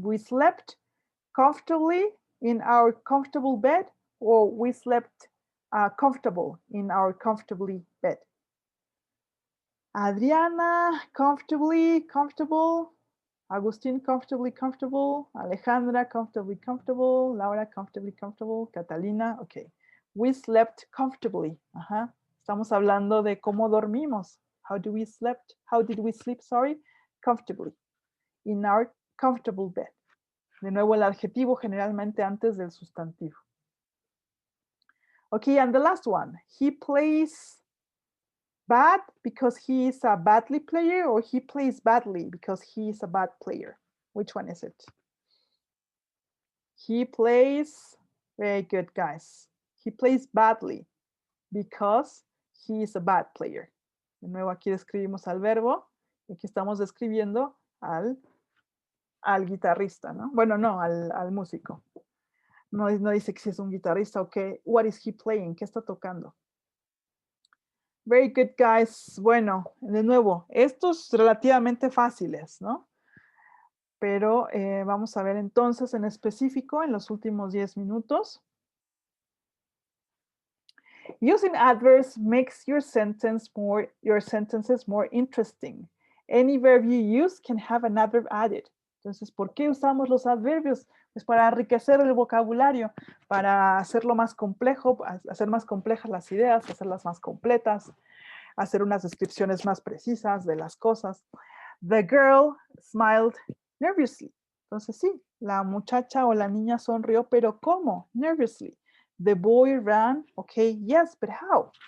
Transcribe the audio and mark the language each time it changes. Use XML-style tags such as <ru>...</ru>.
<en>We slept comfortably in our comfortable bed, or we slept comfortable in our comfortably bed. Adriana, comfortably, comfortable. Agustín, comfortably comfortable. Alejandra, comfortably comfortable. Laura, comfortably comfortable. Catalina, okay. We slept comfortably.</en> <es>Estamos hablando de cómo dormimos.</es> <en>How did we sleep, sorry? Comfortably. In our comfortable bed.</en> <es>De nuevo, el adjetivo generalmente antes del sustantivo.</es> <en>Okay, and the last one. He plays bad because he is a badly player, or he plays badly because he is a bad player? Which one is it? He plays, very good, guys. He plays badly because he is a bad player.</en> <es>De nuevo, aquí describimos al verbo y aquí estamos describiendo al guitarrista, ¿no? Bueno, no, al músico. No dice que si es un guitarrista o qué.</es> <en>What is he playing?</en> <es>¿Qué está tocando?</es> <en>Very good, guys.</en> <es>Bueno, de nuevo, estos relativamente fáciles, ¿no? Pero vamos a ver entonces en específico en los últimos 10 minutos.</es> <en>Using adverbs makes your sentences more interesting. Any verb you use can have an adverb added.</en> <es>Entonces, ¿por qué usamos los adverbios? Pues para enriquecer el vocabulario, para hacerlo más complejo, hacer más complejas las ideas, hacerlas más completas, hacer unas descripciones más precisas de las cosas.</es> <en>The girl smiled nervously.</en> <es>Entonces, sí, la muchacha o la niña sonrió, pero ¿cómo?</es> <en>Nervously. The boy ran, okay, yes, but how?</en>